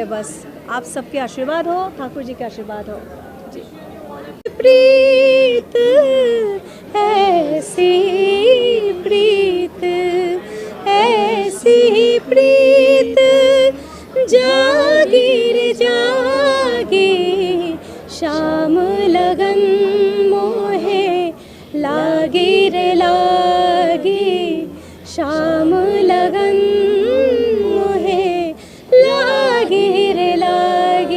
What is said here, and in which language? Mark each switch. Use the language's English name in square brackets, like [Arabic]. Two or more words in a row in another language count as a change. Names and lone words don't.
[Hindi] बस आप सबके आशीर्वाद हो, ठाकुर जी के आशीर्वाद हो जी। प्रीत ऐसी प्रीत ऐसी प्रीत जागी रे जागी श्याम लगन मोहे लागी रे लागी श्याम लगन मोहे लागी रे लागी